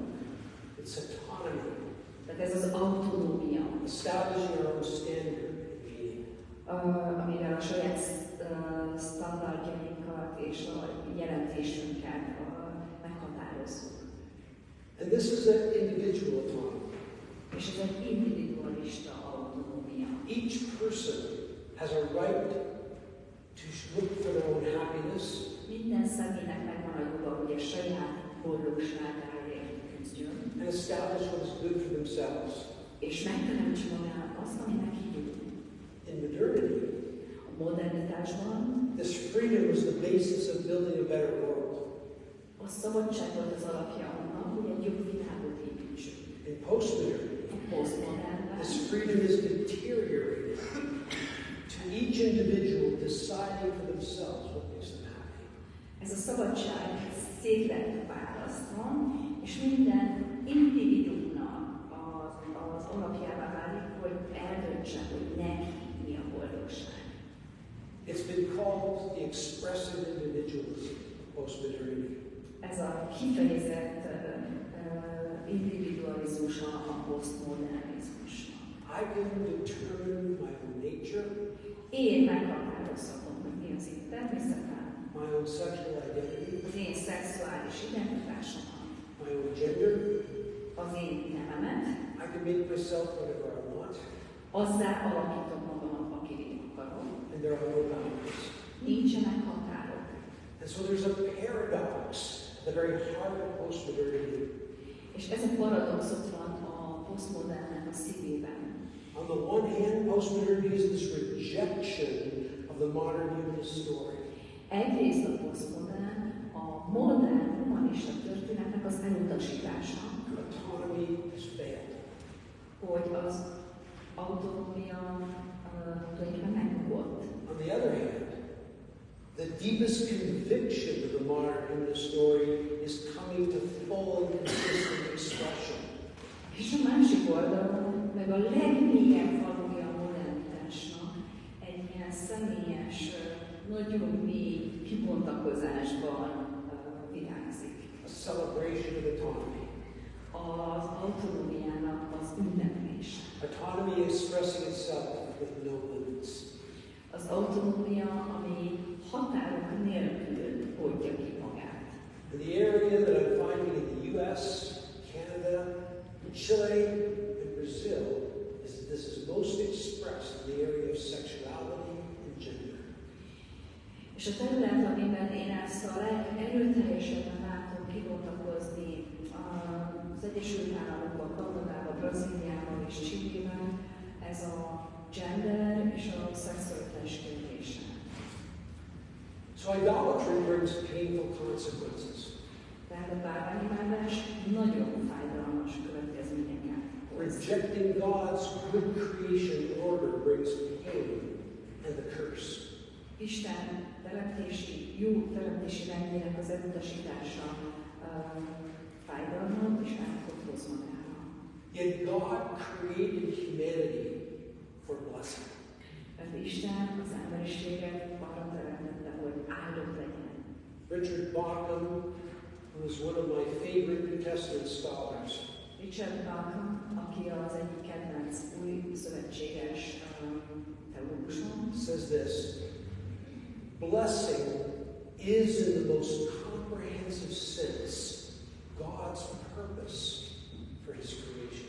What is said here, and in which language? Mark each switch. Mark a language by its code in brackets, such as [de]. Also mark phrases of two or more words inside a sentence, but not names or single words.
[en] It's autonomy. [hu] Tehát ez az autonómia. [en] Establishing our own standard of being. [hu] Amivel a saját standardjainkat és a jelentésünket meghatározzuk. [en] And this is an individual autonomy. [hu] És ez egy individualista autonómia. [en] Each person has a right to look for their own happiness. [hu] Minden személynek megvan a joga, hogy a saját boldogságáért küzdjön. [en] And establish what is good for themselves. [hu] És megteremtse magának azt, ami neki jó. [en] In modernity, [hu] A modernitásban [en] this freedom was the basis of building a better world. [hu] a szabadság volt az alapja annak, hogy egy jobb világot építsünk. [en] In postmodernity, [hu] A posztmodernben [en] this freedom is deteriorated to each individual deciding for themselves what makes them happy. [hu] ez a szabadság szét lett választva, és minden individuumnak az alapjává válik, hogy eldöntse, hogy neki mi a boldogság. [en] It's been called the expressive individualism of postmodernity. [hu] Ez a kifejezett individualizmus a posztmodernizmusnak. [en] I can determine my own nature, [hu] Én meghatározhatom, hogy mi az én természetem, [en] my own sexual identity, [hu] az én szexuális identitásomat, [en] my own gender. [hu] az én nememet, [en] I can make myself whatever I want, [hu] azzá alakítom magamat, akivé akarok. [en] and there are no boundaries. [hu] Nincsenek határok. [en] And so there's a paradox at the very heart of postmodernity. [hu] És ez a paradox ott van a posztmodernnek a szívében. [en] On the one hand, postmodernity is this rejection of the modern humanist story. [hu] Egyrészt a posztmodern, a modern humanista történetnek az elutasítása, [en] Autonomy has failed. [hu] hogy az autonómia tulajdonképpen megbukott. [en] On the other hand, the deepest conviction of the modern humanist story is coming to full and consistent expression. [hu] És a másik oldalon meg a legmélyebb valója a modernitásnak egy ilyen személyes, nagyon mély kibontakozásban virágzik. [en] A celebration of autonomy. [hu] Az autonómiának az ünneplése. [en] Autonomy expressing itself with no limits. [hu] Az autonómia, ami határok nélkül oldja ki magát. [en] And the area that I'm finding in the US, Canada, Chile, and Brazil is that this is most expressed in the area of sexuality and gender. [hu] És a terület, amiben én ezt a legerőteljesebben látom kibontakozni az Egyesült Államokban, Kanadában, Brazíliában és Chilében, ez a gender és a szexualitás kérdése. [en] So idolatry brings painful consequences. [hu] Tehát a bálványimádás nagyon fájdalmas következményeket hoz. [en] Rejecting God's good creation order brings pain and the curse. [hu] Isten jó teremtési rendjének az elutasítása fájdalmat és árkot hoz magára. [en] Yet God created humanity for blessing. [hu] Mert Isten az emberiséget arra teremtette, hogy áldott legyen. [en] Richard Bauckham, who was one of my favorite New Testament scholars, [hu] Richard Bauckham, aki az egyik kedvenc új szövetséges teológusom, [en] says this: blessing is in the most comprehensive sense God's purpose for His creation.